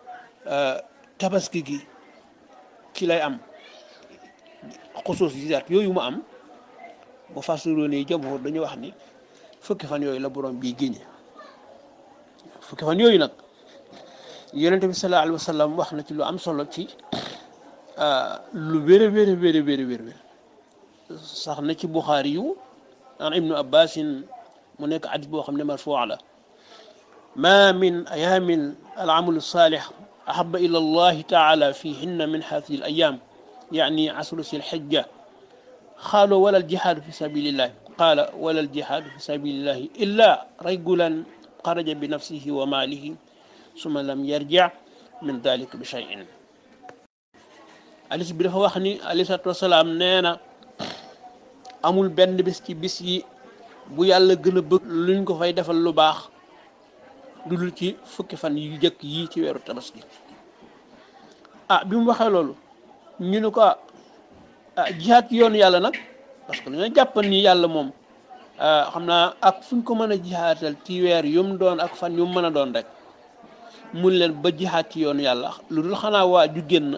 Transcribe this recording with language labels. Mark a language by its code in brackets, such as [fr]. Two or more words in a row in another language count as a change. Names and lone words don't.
[wo] tabaski gi ci lay am xusuus yi daat yooyu mu am bu fassiroon yi jamhur dañu wax ni fukki fan yooyu la borom bii génne fukki fan yooyu nag yonente bi [ar] صلى الله عليه وسلم [wo] wax na ci lu am solo ci lu wér sax na ci buxaari yu [ar] عن ابن عباس [wo] mu nekk hadis boo xam ne marfuu la [ar] ما من أيام العمل الصالح أحب إلى الله تعالى فيهن من هذه الأيام يعني عشر ذي الحجة قالوا ولا الجهاد في سبيل الله قال ولا الجهاد في سبيل الله إلا رجلا خرج بنفسه وماله ثم لم يرجع من ذلك بشيء [wo] alis bi dafa wax ni [ar] عليه الصلاة والسلام [wo] nee na amul benn bés ci bis yi bu yàlla gën a bëgg luñ ko fay defal lu baax lu dul ci fukki fan yu jëkk yii ci weeru tabaski bi mu waxee loolu ñu ne ko jihaad ci yoonu yàlla nag [fr] parce que [wo] dañoo jàppan ni yàlla moom xam naa ak fuñ ko mën a jihaatal ci weer yu mu doon ak fan yu mu mën a doon rek mun leen ba jihaad ci yoonu yàlla lu dul xanaa waa ju génn